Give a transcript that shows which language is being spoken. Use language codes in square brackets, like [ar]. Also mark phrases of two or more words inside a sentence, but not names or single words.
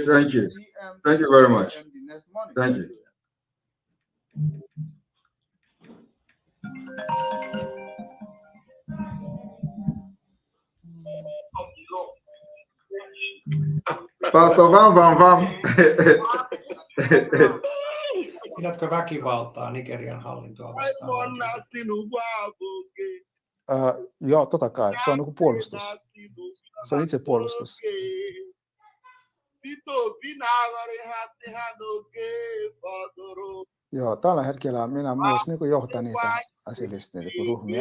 [en] Thank you. Thank you very much. Thank you. Pastor Vam. [fi] Pidätkö väkivaltaa Nigerian hallintoa vastaan? Joo, totta kai. Se on niin kuin puolustus. Se on itsepuolustus. Joo, tällä hetkellä minä myös niin kuin johtan niitä asiallisesti niin ryhmiä.